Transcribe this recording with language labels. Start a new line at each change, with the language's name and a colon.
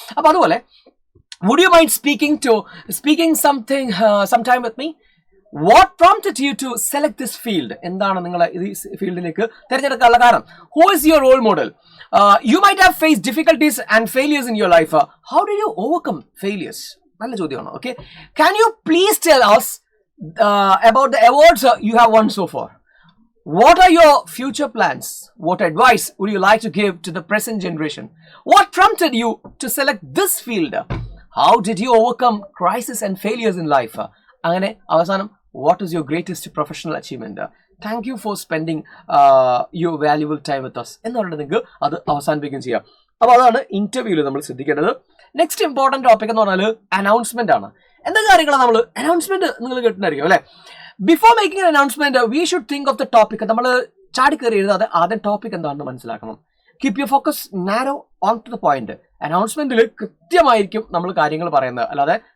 Malayalam: അപ്പൊ അതുപോലെ
English: Would you mind speaking sometime with me? What prompted you to select this field?
Malayalam: എന്താണ് നിങ്ങളെ ഈ ഫീൽഡിലേക്ക് തിരഞ്ഞെടുക്കാനുള്ള കാരണം?
English: Who is your role model? You might have face difficulties and failures in your life. How do you overcome failures?
Malayalam: നല്ല ചോദ്യമാണ്.
English: Okay, can you please tell us about the awards you have won so far? What are your future plans? What advice would you like to give to the present generation? What prompted you to select this field? How did you overcome crisis and failures in life?
Malayalam: അങ്ങനെ അവസാനം,
English: what is your greatest professional achievement? Thank you for spending your valuable time with us
Malayalam: എന്ന് പറഞ്ഞിട്ട് നിങ്ങൾക്ക് അത് അവസാനിപ്പിക്കുകയും ചെയ്യാം. അപ്പൊ അതാണ് ഇന്റർവ്യൂവിൽ നമ്മൾ ശ്രദ്ധിക്കേണ്ടത്. നെക്സ്റ്റ് ഇമ്പോർട്ടന്റ് ടോപ്പിക് എന്ന് പറഞ്ഞാൽ അനൗൺസ്മെന്റ് ആണ്. എന്താ കാര്യങ്ങളാണ് നമ്മൾ അനൗൺസ്മെന്റ് നിങ്ങൾ കേട്ടിട്ടുണ്ടായിരിക്കും അല്ലെ.
English: Before making an announcement we should think of the topic.
Malayalam: നമ്മൾ ചാടിക്കയറി എഴുതാതെ ആദ്യം ടോപ്പിക് എന്താണെന്ന് മനസ്സിലാക്കണം.
English: Keep your focus narrow on to the point.
Malayalam: അനൗൺസ്മെന്റിൽ കൃത്യമായിരിക്കും നമ്മൾ കാര്യങ്ങൾ പറയുന്നത്, അല്ലാതെ